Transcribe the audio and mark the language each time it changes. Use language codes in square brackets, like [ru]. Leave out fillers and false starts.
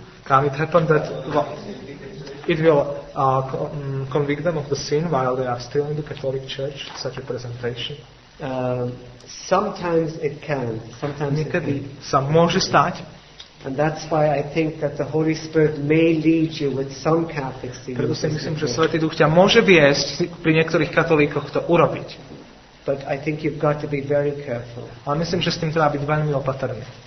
[en] Can it happen that it will convict them of the sin while they are still in the Catholic Church, such a presentation? Sometimes it can. Sometimes it can. [sk] Niekedy sa môže stať. [en] And that's why I think that the Holy Spirit may lead you with some Catholics to [sk] Preto [en] use [sk] si [en] this [sk] myslím, že [en] technique. [sk] Svätý Duch ťa môže viesť pri niektorých katolíkoch to urobiť. [en] But I think you've got to be very careful. [sk] Ale myslím, že s tým treba byť veľmi opatrný.